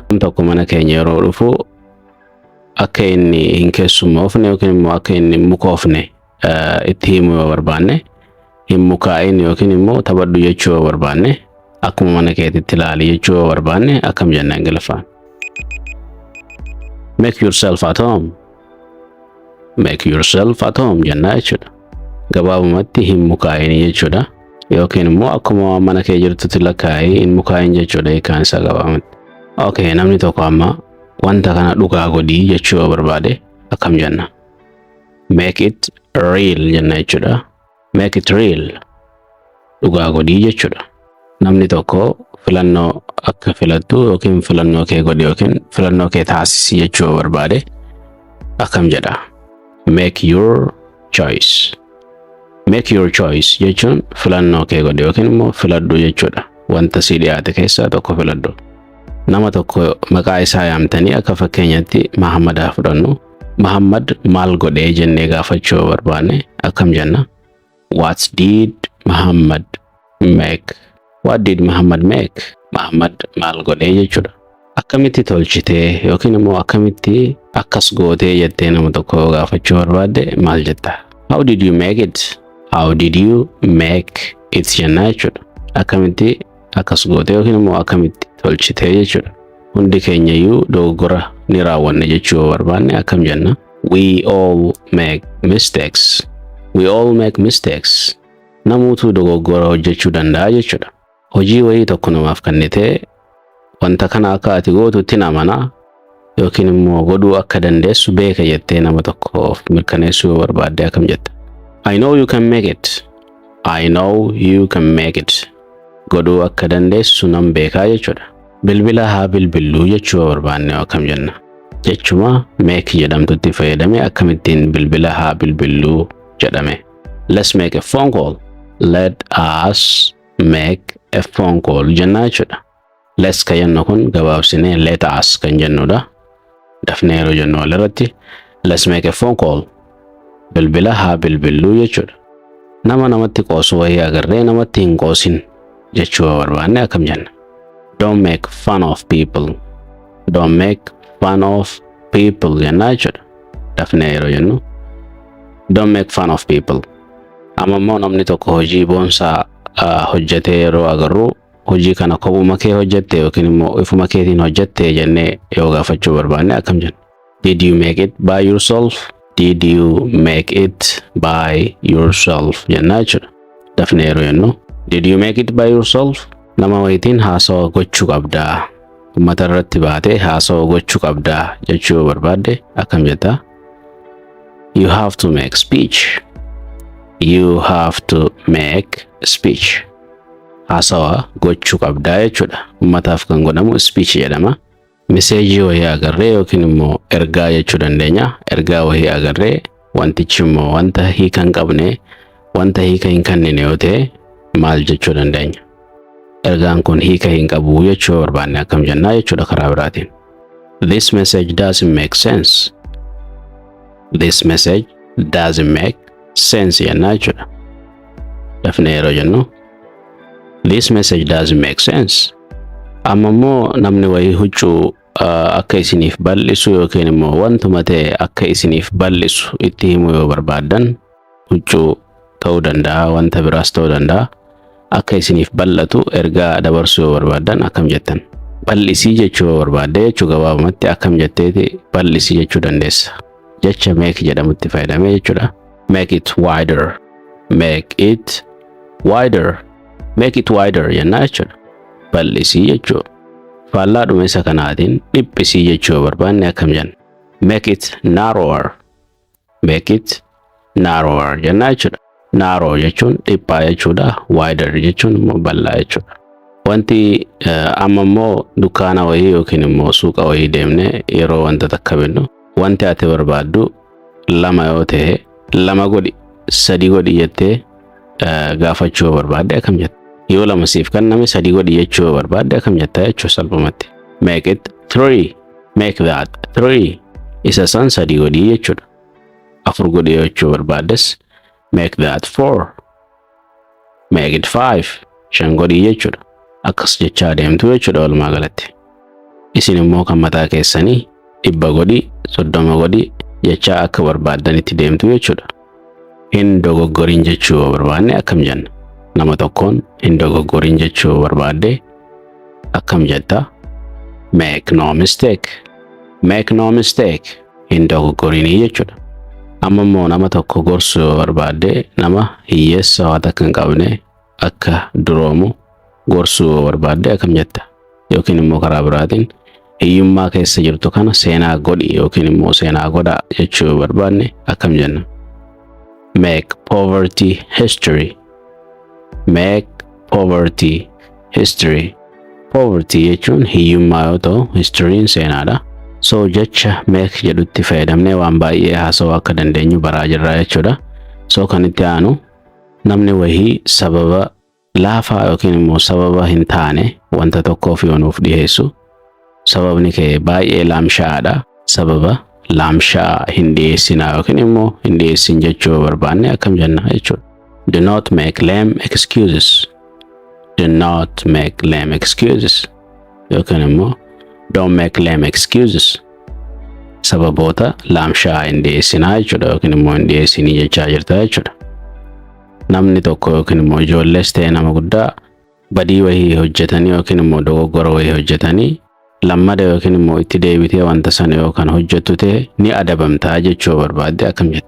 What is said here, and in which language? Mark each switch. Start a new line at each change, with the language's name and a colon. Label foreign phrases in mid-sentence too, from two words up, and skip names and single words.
Oromo: Tokko mana keenya yeroo dhufu akka inni hin keessummoofne yookiin immoo akka inni mukoofne itti himuu yoo barbaanne hin mukaa'in yookiin immoo taphadhu jechuu yoo barbaanne akkuma mana keetitti ilaali jechuu yoo barbaanne akkam jenna Ingiliffaan.
English: Make yourself at home. Make yourself at home
Oromo: jenna jechuudha. Gabaabumatti hin mukaa'in jechuudha. Yookiin immoo akkuma mana kee jirtutti lakkaa'ee hin mukaa'in jechuudha hiikaan isaa gabaabumatti. Okay, namni tokko amma wanta kana dhugaa godhii jechuu yoo barbaade akkam jenna?
English: Make it real
Oromo: jenna jechuudha.
English: Make it real.
Oromo: Dhugaa godhii jechuudha. Namni tokko filannoo akka filattu yookiin filannoo kee godhi yookiin filannoo kee taasisi jechuu yoo barbaade akkam jedha?
English: Make your choice. Make your choice
Oromo: jechuun filannoo kee godhi yookiin immoo filadhu jechuudha. Wanta si dhiyaate keessaa tokko filadhu. Nama tokko maqaa isaa yaamtanii akka fakkeenyatti Mahammadaa fudhannu. Mahammad maal godhee jennee gaafachuu yoo barbaanne akkam jenna?
English: What did Muhammad make? What did Muhammad make?
Oromo: Muhammad maal godhee jechuudha. Akkamitti tolchitee yookiin immoo akkamitti akkas gootee jettee nama tokko gaafachuu barbaadde maal jetta?
English: How did you make it? How did you make it
Oromo: jenna jechuudha. Akkamitti akkas gootee yookiin immoo akkamitti tolchitee jechuudha. Hundi keenya iyyuu dogoggora ni raawwanna jechuu yoo barbaanne akkam jenna?
English: We all make mistakes. We all make mistakes.
Oromo: Namuutu dogoggora hojjechuu danda'a jechuudha. Hojii wayii tokko namaaf kennitee wanta kana akka ati gootutti namana yookiin immoo godhuu akka dandeessu beeka jettee nama tokkoof mirkaneessuu yoo barbaadde akkam jetta?
English: I know you can make it. I know you can make it.
Oromo: Godhuu akka dandeessu nan beekaa jechuudha. Bilbila haa bilbilluu jechuu yoo barbaanne akkam jenna? Jechuma make jedhamtutti fayyadame akkamittiin bilbila haa bilbilluu jedhame?
English: Let's make a phone call. Let us make a phone call
Oromo: jenna jechuudha. Let's ka jennu kun gabaabsinee
English: let us
Oromo: kan jennudha. Dafnee yeroo jennu walirratti
English: let's make a phone call.
Oromo: Bilbila haa bilbilluu jechuudha. Nama namatti qoosu wayii agarree namatti hin qoosin jechuu yoo barbaanne akkam jenna?
English: Don't make fun of people. Don't make fun of people
Oromo: jenna jechuudha. Dafnee yeroo jennu
English: don't make fun of people.
Oromo: Amma immoo namni tokko hojii boonsaa hojjetee yeroo agarru hojii kana kophuma kee hojjette yookiin immoo ifuma keetiin hojjette jennee yoo gaafachuu barbaanne akkam jenna?
English: Did you make it by yourself? Did you make it by yourself
Oromo: jenna jechuudha. Dafnee yeroo jennu
English: did you make it by yourself?
Oromo: Nama wayitiin haasawa gochuu qabdaa. Uummata irratti baatee haasawa gochuu qabdaa jechuu yoo barbaadde akkam jetta?
English: You have to make speech. You have to make speech.
Oromo: haasawa gochuu qabdaa jechuudha. Uummataaf kan godhamu speech jedhama. Meseejii wayii agarree yookiin immoo ergaa jechuu dandeenya. Ergaa wayii agarree wantichi immoo wanta hiika hin qabne, wanta hiika hin kennine yoo ta'e maal jechuu dandeenya? Ergaan kun hiika hin qabu jechuu barbaanne akkam jennaa jechuudha karaa biraatiin.
English: This message doesn't make sense. This message doesn't make sense
Oromo: jennaa jechuudha. Dafnee yeroo jennu
English: this message doesn't make sense.
Oromo: Amma immoo namni wayii huccuu akka isiniif bal'isu yookiin immoo wantuma ta'e akka isiniif bal'isu itti himuu yoo barbaaddan huccuu ta'uu danda'a, wanta biraas ta'uu danda'a. Akka isiniif bal'atu ergaa dabarsuu yoo barbaaddan akkam jettan? Bal'isii jechuu yoo barbaadde jechuu gabaabumatti akkam jetteeti bal'isii jechuu dandeessa. Jecha make jedhamutti fayyadamee jechuudha.
English: Make it wider. Make it wider. Make it wider
Oromo: jennaa jechuudha. Bal'isii jechuu. Faallaa dhumeessa kanaatiin dhiphisii jechuu yoo barbaanne akkam jenna?
English: Make it narrower. Make it narrower
Oromo: jennaa jechuudha. Narrow jechuun dhiphaa jechuudha. Wider jechuun immoo bal'aa jechuudha. Wanti amma immoo dukkaana wayii yookiin immoo suuqa wayii deemne yeroo wanta takka binnu wanti ati barbaaddu lama yoo ta'e lama godhi, sadi godhi jettee gaafachuu yoo barbaadde akkam jetta? Yoo lama siif kenname sadi godhi jechuu yoo barbaadde akkam jetta jechuu salphumatti?
English: Make it 3. Make that 3.
Oromo: Isa san sadi godhi jechuudha. Afur godhi jechuu barbaaddes
English: make that 4. Make it 5.
Oromo: Shan godhi jechuudha. Akkas jechaa deemtu jechuudha walumaa galatti. Isin immoo kan mataa keessanii 100 godhi, 30 godhi jechaa akka barbaaddanitti deemtu jechuudha. Hin dogoggorin jechuu barbaanne akkam jenna? Nama tokkoon hin dogoggorin jechuu barbaadde akkam jetta?
English: Make no mistake. Make no mistake.
Oromo: Hin dogoggorinii jechuudha. Amma immoo nama tokko gorsuu barbaadde nama hiyyeessa waa takka hin qabne akka duroomu gorsuu barbaadde akkam jetta? Yookiin immoo karaa biraatiin hiyyummaa keessa jirtu kana seenaa godhi yookiin immoo seenaa godhaa jechuu barbaanne akkam jenna?
English: Make poverty history. Make poverty history.
Oromo: Poverty jechuun hiyyummaa yoo ta'u historyin seenaadha. So jecha make jedhutti fayyadamnee waan baay'ee haasawaa akka dandeenyu baraa jirra jechuudha. So kan itti aanu namni wayii sababa laafaa yookiin immoo sababa hin taane wanta tokkoof yoonuuf dhiyeessu sababni kee baay'ee laamshaadha. Sababa laamshaa hin dhiyeessinaa yookiin immoo hin dhiyeessin jechuu barbaanne akkam jenna jechuudha.
English: Do not make lame excuses. Do not make lame excuses.
Oromo: Yookiin immoo
English: don't make lame excuses.
Oromo: Sababoota laamshaa hin dhiyeessinaa jechuudha yookiin immoo hin dhiyeessinii jechaa jirta jechuudha. Namni tokko yookiin immoo ijoollees ta'e nama guddaa badii wayii hojjetanii yookiin immoo dogoggora wayii hojjetanii lammada yookiin immoo itti deebitee wanta sana yookaan hojjettu ta'e ni adabamtaa jechuu barbaadde akkam jetta?